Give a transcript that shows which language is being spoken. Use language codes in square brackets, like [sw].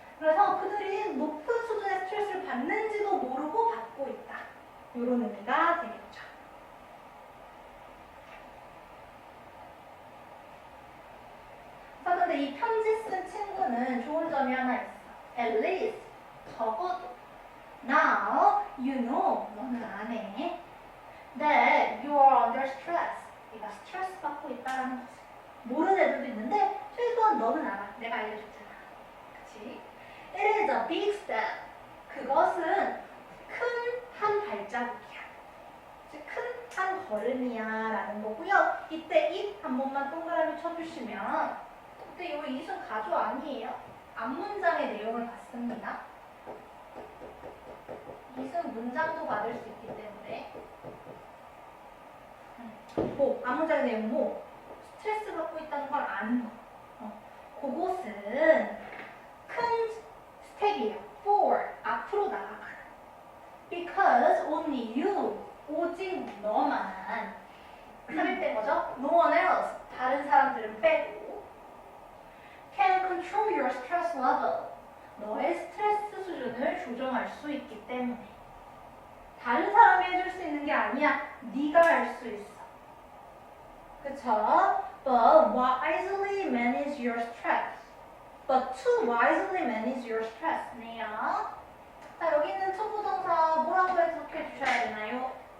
[ko] 그래서 그들이 높은 수준의 스트레스를 받는지도 모르고 받고 있다. 이런 의미가 되겠죠. 자, 근데 이 편지 쓴 친구는 좋은 점이 하나 있어. [en] At least, [ko] 적어도. [en] Now, you know, [ko] 너는 아네. [en] That you are under stress. [ko] 네가 스트레스 받고 있다는 거지. 모르는 애들도 있는데 최소한 너는 알아. 내가 알려줬잖아. 그치? [en] It is a big step. [ko] 그것은 큰 한 발자국이야. 큰 한 걸음이야 라는 거고요. 이때 it 한 번만 동그라미 쳐주시면 그때 이거 it은 가조 아니에요. 앞문장의 내용을 봤습니다. it은 문장도 받을 수 있기 때문에 앞문장의 내용 뭐 스트레스 받고 있다는 걸 아는 거. 그곳은 큰 스텝이에요. For, 앞으로 나아가는. [en] Because only you, [ko] 오직 너만. 삽입 된 거죠? [en] No one else, [ko] 다른 사람들은 빼고. [en] Can control your stress level. [ko] 너의 스트레스 수준을 조정할 수 있기 때문에. 다른 사람이 해줄 수 있는 게 아니야. 네가 할 수 있어. 그쵸? [en] But wisely manage your stress. But to wisely manage your stress. [ko] 네요. 자, 여기 있는 투부정사 뭐라고 해석해 주셔야 되나요?